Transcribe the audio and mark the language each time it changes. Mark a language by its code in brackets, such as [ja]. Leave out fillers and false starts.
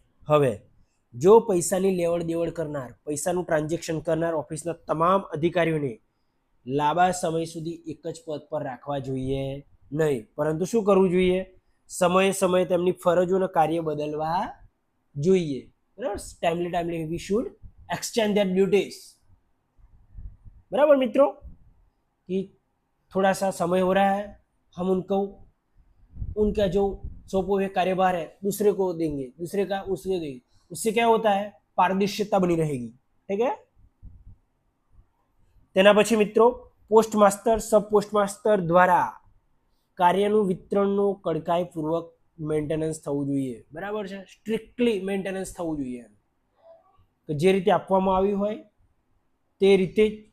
[gu] હવે જો પૈસાની લેવડ દેવડ કરનાર, પૈસાનું ટ્રાન્ઝેક્શન કરનાર ઓફિસના તમામ અધિકારીઓને લાંબા સમય સુધી એક જ પદ પર રાખવા જોઈએ નહીં, પરંતુ શું કરવું જોઈએ? સમયે સમયે તેમની ફરજો અને કાર્ય બદલવા જોઈએ. [hi] बराबर. [en] Timely we should exchange their duties. [hi] बराबर मित्रों, कि थोड़ा सा समय हो रहा है, हम उनको उनका जो सौंपा हुए कार्यभार है दूसरे को देंगे, दूसरे का उसको देंगे. उससे क्या होता है? पारदर्शिता बनी रहेगी. ठीक है. [gu] तेना પછી મિત્રો પોસ્ટ માસ્ટર સબ પોસ્ટ માસ્ટર દ્વારા કાર્યનું વિતરણનું કડકાઈપૂર્વક મેન્ટેનન્સ થવું જોઈએ. બરાબર છે. સ્ટ્રિક્ટલી મેન્ટેનન્સ થવું જોઈએ, કે જે રીતે આપવામાં આવ્યું હોય તે રીતે.